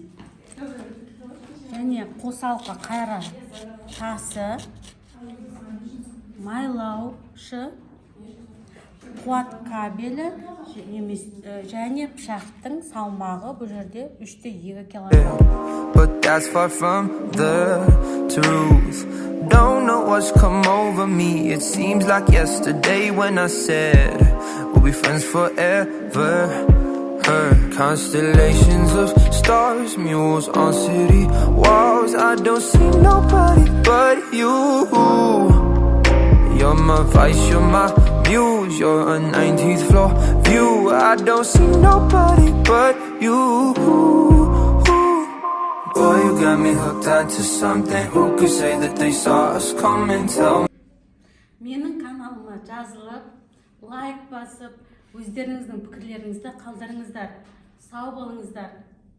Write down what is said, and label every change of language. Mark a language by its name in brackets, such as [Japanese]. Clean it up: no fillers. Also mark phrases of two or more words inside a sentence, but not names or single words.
[Kazakh] және қосалқы қайра тасы, майлаушы, қуат кабелі және пышақтың салмағы бұл жерде 3-2 кг. [English] But that's far from the truth. Don't know what's come over me. It seems like yesterday when I said we'll be friends forever. Heard constellations of stars, mules on city walls. I don't see nobody but you. You're my vice, you're my muse, you're a 19th floor view. I don't see nobody but you. Boy, you got me hooked onto something. Who could say that they saw us coming? Tell me. [Kazakh] Менің каналыма жазылып, лайк басып, өздеріңіздің пікірлеріңізді қалдырыңыздар. Сау болыңыздар.